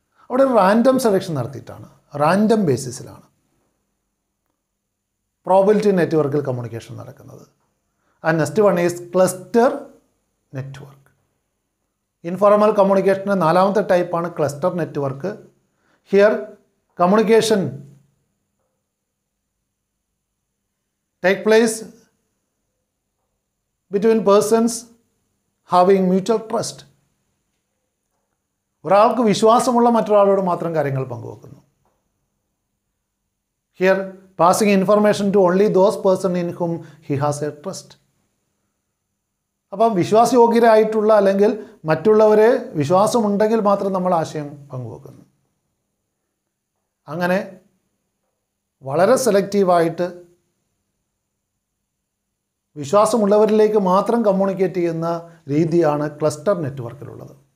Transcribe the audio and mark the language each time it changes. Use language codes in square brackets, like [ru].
[ml] അവിടെ random selection നടത്തിയിട്ടാണ്, random ബേസിസിലാണ് probability നെറ്റ്വർക്കിൽ communication നടക്കുന്നത്. [en] And next one is cluster network. [ml] Informal കമ്മ്യൂണിക്കേഷൻ്റെ നാലാമത്തെ ടൈപ്പാണ് cluster network. [en] Here communication take place between persons having mutual trust. [ml] ഒരാൾക്ക് വിശ്വാസമുള്ള മറ്റൊരാളോട് മാത്രം കാര്യങ്ങൾ പങ്കുവെക്കുന്നു. [en] Here, passing information to only those person in whom he has a trust. [ml] അപ്പം വിശ്വാസയോഗ്യരായിട്ടുള്ള അല്ലെങ്കിൽ മറ്റുള്ളവരെ വിശ്വാസമുണ്ടെങ്കിൽ മാത്രം നമ്മൾ ആശയം പങ്കുവെക്കുന്നു. അങ്ങനെ വളരെ സെലക്റ്റീവായിട്ട് വിശ്വാസമുള്ളവരിലേക്ക് മാത്രം കമ്മ്യൂണിക്കേറ്റ് ചെയ്യുന്ന രീതിയാണ് ക്ലസ്റ്റർ നെറ്റ്വർക്കിലുള്ളത്.